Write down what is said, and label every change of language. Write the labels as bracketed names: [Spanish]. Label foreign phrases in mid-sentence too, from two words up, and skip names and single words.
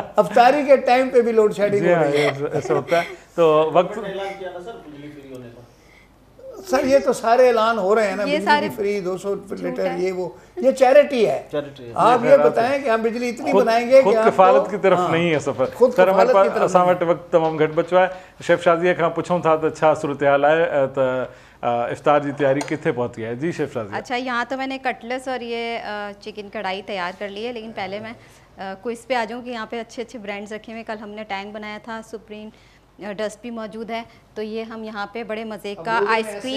[Urdu] افطاری کے ٹائم پے بھی [English] load shedding [Urdu] ایسا ہوتا ہے۔ تو وقت سر یہ تو سارے اعلان ہو رہے ہیں نا، بجلی فری 200 لیٹر، یہ چیریٹی ہے. آپ یہ بتائیں کہ ہم بجلی اتنی بنائیں گے کہ کفالت کی طرف نہیں ہے سفر۔ سر ہمارے پاس [Sindhi] असां वटि वक्त तमाम घट बचो है। [Urdu] شیف شازی خاں [Sindhi] पुछूं था तो छा सूरत हाल है, [Urdu] تو افطار کی تیاری کتنے پہنچی ہے؟ جی شیف شازی. اچھا، یہاں تو میں نے کٹلس اور یہ چکن کڑاہی تیار کر لی ہے، لیکن پہلے میں کوئز پے آ جاؤں کہ یہاں پے اچھے اچھے برانڈز رکھے ہوئے. کل ہم نے ٹینگ بنایا تھا، سپریم ڈسٹ بھی موجود ہے۔ تو یہ ہم یہاں پے بڑے مزے کا آئس کریم,